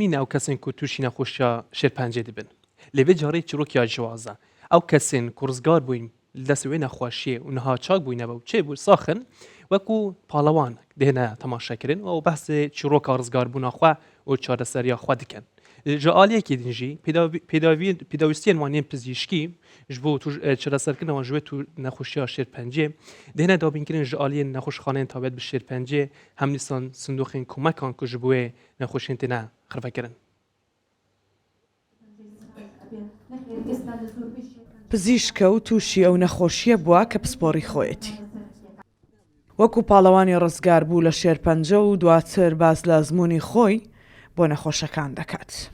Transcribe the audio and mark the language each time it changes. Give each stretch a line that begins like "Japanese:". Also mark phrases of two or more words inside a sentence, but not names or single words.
Kurdish: نینە ئەو کەسن کو تووشی نەخۆشیە شێرپەنجێ دەبن لێوێ جارێ چیرۆکیا جیازە ئەو کەسن کو ڕزگار بووین دەست وێ نەخۆشیە و نەها چاک بووینەوە و چێ بوو ساخن وەکو پاڵەوان دێنە تەماشاکردن و بەحسێ چیرۆکا ڕزگار بوونەخوا و چارەسەریە خوا دکەن ji aliyekê din jî pêdawîstiyên waniyên pizîşkî ji bo çareserkirina ji wê tu nexweşiya şêrpencê dihne dabînkirin ji aliyên nexweşxaneyên tabet bi şêrpencê hem dîsan sindoxên komekan ku ji bo wê nexweşiyên têne xirvekirin.
Central Kurdish: پزیشکە و تووشی ئەو نەخۆشیە بووە کە پسپۆڕی خۆیەتی وەکو پاڵەوانی ڕزگار بوو لە شێرپەنجە و دواتر باز لە ئەزمموی خۆی بۆ نەخۆشەکان دەکات.